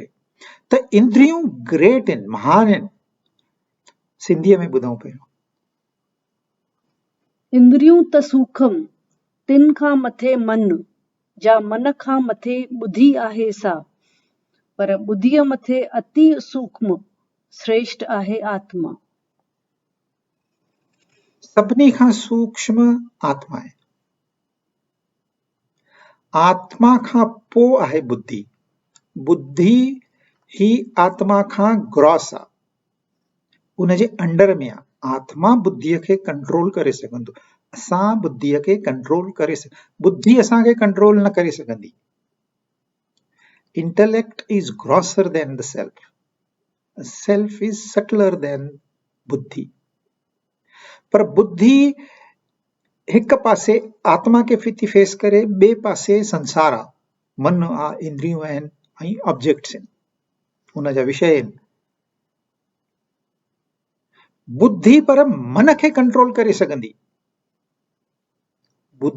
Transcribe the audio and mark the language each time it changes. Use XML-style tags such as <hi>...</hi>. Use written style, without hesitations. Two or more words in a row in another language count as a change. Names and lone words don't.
<sd>त इंद्रियूं ग्रेट आहिनि, महान आहिनि। सिंधीअ में ॿुधूं पहिरियों। इंद्रियूं त सूखम, तिन खां मथे मन, जा मन खां मथे ॿुधी आहे सा, पर ॿुधीअ मथे अति सूक्ष्म श्रेष्ठ आहे आत्मा। सभिनी खां सूक्ष्म आत्मा आहे। आत्मा खां पोइ आहे बुद्धि। बुद्धि ही आत्मा खां ग्रॉस आहे, उन जे अंडर में आहे। आत्मा बुद्धीअ खे कंट्रोल करे सघंदो, असां बुद्धीअ खे कंट्रोल करे बुद्धि असांखे कंट्रोल न करे सघंदी।</sd> <en>Intellect is grosser than the self, self is subtler than बुद्धि।</en> <sd>पर बुद्धि हिक पासे आत्मा खे थी फेस करे, ॿिए पासे संसार आहे, मन आहे, इंद्रियूं आहिनि ऐं ऑब्जेक्ट्स आहिनि, उन जा विषय आहिनि। बुद्धि पर मन खे कंट्रोल करे सघंदी।</sd>